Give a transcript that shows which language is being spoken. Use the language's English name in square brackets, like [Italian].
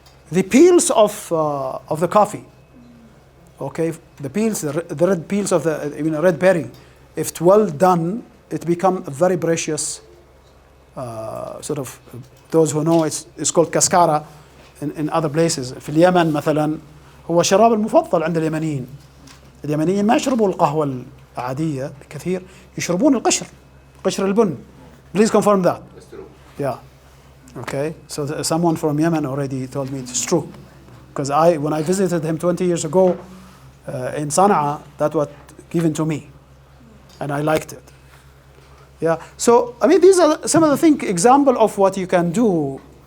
[English] The peels of the coffee, okay, the peels, the red peels of the red berry, if well done, it becomes a very precious sort of. Those who know it's called cascara in other places. [Arabic] في اليمن مثلا هو الشراب المفضل عند اليمنيين. اليمنيين ما يشربوا القهوة العادية كثير، يشربون قشر البن. [English] Please confirm that. That's true. Yeah. Okay. So someone from Yemen already told me it's true, because when I visited him 20 years ago in Sana'a, that was given to me, and I liked it. Yeah. So I mean, these are some of the example of what you can do.